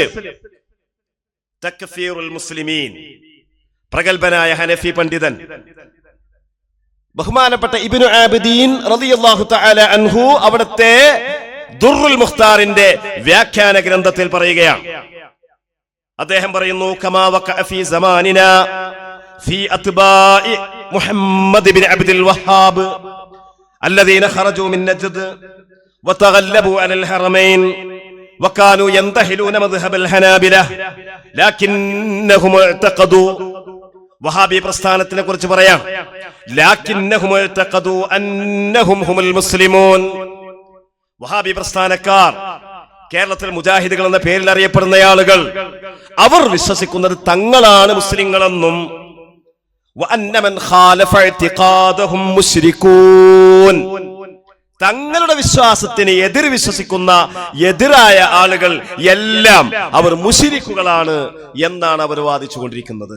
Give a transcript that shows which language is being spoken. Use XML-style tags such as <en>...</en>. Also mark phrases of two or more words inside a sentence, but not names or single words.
<ar>تكفير المسلمين,</ar> <ml>പ്രഗൽഭനായ ഹനഫി പണ്ഡിതൻ ബഹുമാനപ്പെട്ട ഇബ്നു ആബിദീൻ</ml> <ar>رضي الله تعالى عنه</ar> <ml>അവിടുത്തെ ദുർറുൽ മുഖ്താറിന്റെ വ്യാഖ്യാന ഗ്രന്ഥത്തിൽ പറയുകയാണ്. അദ്ദേഹം പറയുന്നു,</ml> <ar>كما وقع في زماننا في أتباع محمد بن عبد الوهاب الذين خرجوا من نجد وتغلبوا على الحرمين وكانوا ينتهلون مذهب الحنابلة لكنهم اعتقدوا</ar> <ml>വഹാബി പ്രസ്ഥാനത്തിനെ കുറിച്ച് പറയാം.</ml> <ar>لكنهم اعتقدوا أنهم هم المسلمون.</ar> <ml>വഹാബി പ്രസ്ഥാനക്കാർ, കേരളത്തിൽ മുജാഹിദുകൾ എന്ന പേരിൽ അറിയപ്പെടുന്ന ആളുകൾ, അവർ വിശ്വസിക്കുന്നത് തങ്ങളാണ് മുസ്ലിങ്ങളെന്നും തങ്ങളുടെ വിശ്വാസത്തിന് എതിർ വിശ്വസിക്കുന്ന എതിരായ ആളുകൾ എല്ലാം അവർ മുശ്രിക്കുകളാണ് എന്നാണ് അവർ വാദിച്ചുകൊണ്ടിരിക്കുന്നത്.</ml>